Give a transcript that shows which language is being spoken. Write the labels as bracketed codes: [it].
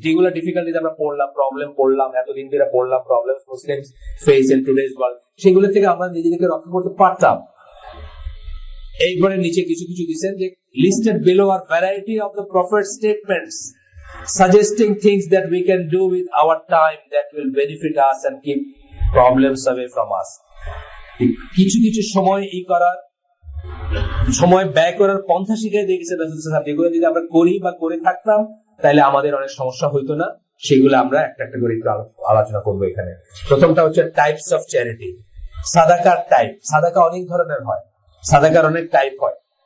[bn] যেগুলো ডিফিকাল্টিজ আমরা পড়লাম এতদিন ধরে পড়লাম, [en] problems Muslims face in today's world, [bn] সেগুলো থেকে আমরা নিজেদেরকে রক্ষা করতে পারতাম। এইবারে নিচে কিছু কিছু দিচ্ছেন যে [en] listed below are variety of the prophet's statements suggesting things that we can do with our time that will benefit us and keep problems away from us. [bn] কিছু কিছু সময় সময় ব্যয় করার পন্থা শিখিয়ে দিয়েছে রাসূল সাল্লাল্লাহু আলাইহি ওয়াসাল্লাম, যেগুলো যদি আমরা করি বা করে থাকতাম তাহলে আমাদের অনেক সমস্যা হইতো না। সেগুলো আমরা একটা একটা করে একটু আলোচনা করবো এখানে। প্রথমটা হচ্ছে টাইপস অফ চ্যারিটি। সাদাকার টাইপ, সাদাকা অনেক ধরনের হয়, সাদাকার অনেক টাইপ হয়।